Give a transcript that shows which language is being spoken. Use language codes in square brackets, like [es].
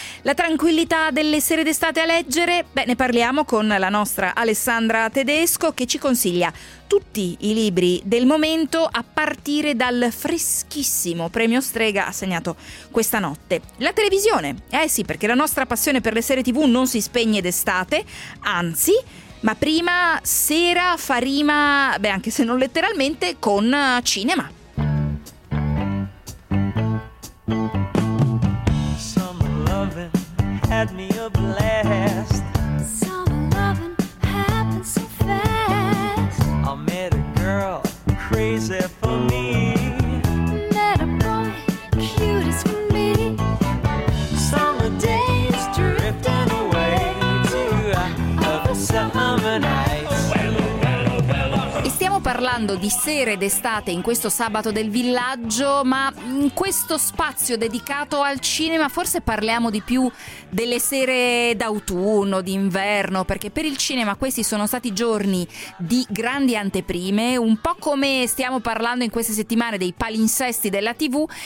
[it] La tranquillità delle sere d'estate a leggere? Beh, ne parliamo con la nostra Alessandra Tedesco, che ci consiglia tutti i libri del momento, a partire dal freschissimo premio Strega assegnato questa notte. La televisione, sì, perché la nostra passione per le serie TV non si spegne d'estate, anzi, ma prima sera fa rima, beh, anche se non letteralmente, con cinema. [en] Summer loving had me a blast. Summer loving happened so fast. I met a girl crazy for me. Met a boy cute as can be. Summer days drifting away to the summer nights. [it] Parlando di sere d'estate in questo sabato del villaggio, ma in questo spazio dedicato al cinema forse parliamo di più delle sere d'autunno, d'inverno, perché per il cinema questi sono stati giorni di grandi anteprime, un po' come stiamo parlando in queste settimane dei palinsesti della TV.